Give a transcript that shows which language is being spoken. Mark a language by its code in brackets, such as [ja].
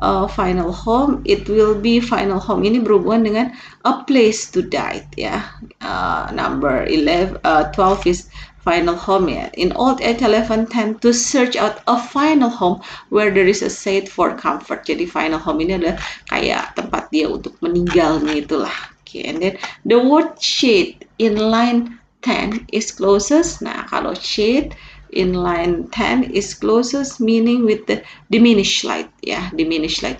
[en] Final home, it will be final home [id] ini berhubungan dengan [en] a place to die ya. Number 12 is final home ya. In old age, elephant tend to search out a final home where there is a shade for comfort. [id] Jadi final home ini adalah kayak tempat dia untuk meninggalnya itulah. [en] Okay, and then the word shade in line 10 is closest. [id] Nah, kalau [en] shade in line 10 is closest meaning with the diminished light ya, diminished light.